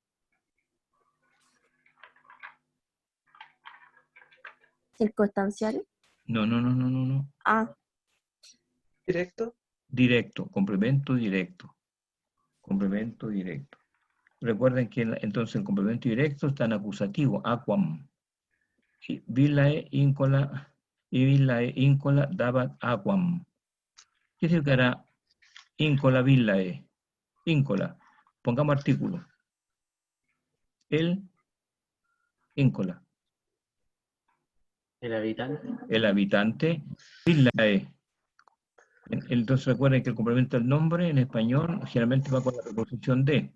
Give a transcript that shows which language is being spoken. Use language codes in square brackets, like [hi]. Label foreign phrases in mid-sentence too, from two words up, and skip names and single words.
[es] Circunstancial. No. Ah, ¿Directo? Directo, complemento directo. Complemento directo. Recuerden que entonces el complemento directo está en acusativo, aquam. [la] Villae incola dabat aquam. [es] ¿Qué significará [la] incola villae? [es] Incola. Pongamos artículo. El incola. El habitante. El habitante villae. Entonces recuerden que el complemento del nombre en español generalmente va con la preposición de.